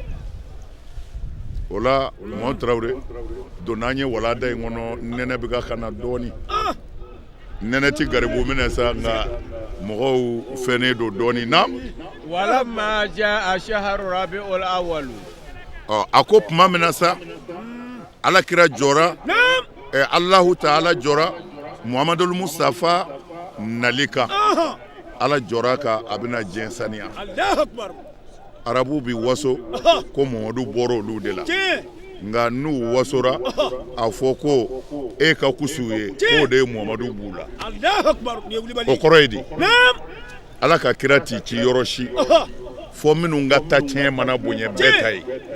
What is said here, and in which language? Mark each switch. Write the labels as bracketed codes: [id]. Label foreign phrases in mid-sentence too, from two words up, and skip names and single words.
[bm] o la Mɔhamɛdi Tarawele donna an ye walanda in kɔnɔ nɛnɛ bɛ ka na dɔɔnin nɛnɛ tɛ garibu minɛ sa nka mɔgɔw fɛnnen don dɔɔnin na. [ar] ولما جاء شهر ربيع الأول. [bm] a ko tuma min na sa alakira jɔra [ar] الله تعالى [bm] jɔra Muhammadul Mustafa nali kan ala jɔra ka a bɛna diɲɛ saniya. arabu bi waso ko Muhamadu bɔra olu de la nka n'u wasora a fɔ ko e ka kusu ye k'o de ye Muhamadu b'u la o kɔrɔ ye di ala ka kira t'i ci yɔrɔ si fɔ minnu ka ta tiɲɛ mana bonya bɛɛ ta ye.